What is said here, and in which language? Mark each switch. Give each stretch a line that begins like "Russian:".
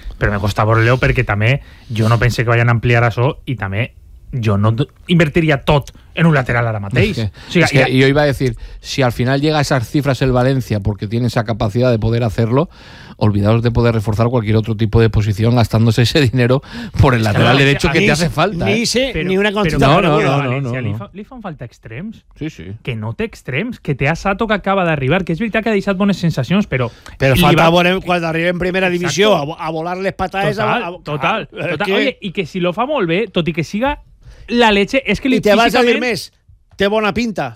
Catalan: Però me costa vore-lo perquè també jo no pense que vayan a ampliar això i també jo no... invertiria tot en un lateral ara mateix. És que jo
Spanish: iba a decir, si al final llega a esas cifras el València porque tiene esa capacidad de poder hacerlo, olvidaos de poder reforzar cualquier otro tipo de posición gastándose ese dinero por el lateral claro, derecho que te hace falta. Ni una consulta.
Catalan: No. Li fan falta extrems. Sí. Que no té extrems, que té a Sato que acaba d'arribar, que és veritat que ha deixat bones sensacions, però... Però falta quan arriba en primera divisió a volar les patades... Total. Oye, i que si lo fa molt bé, tot i que siga la leche, és que li físicament... I te físicament... vas a dir més, té bona pinta.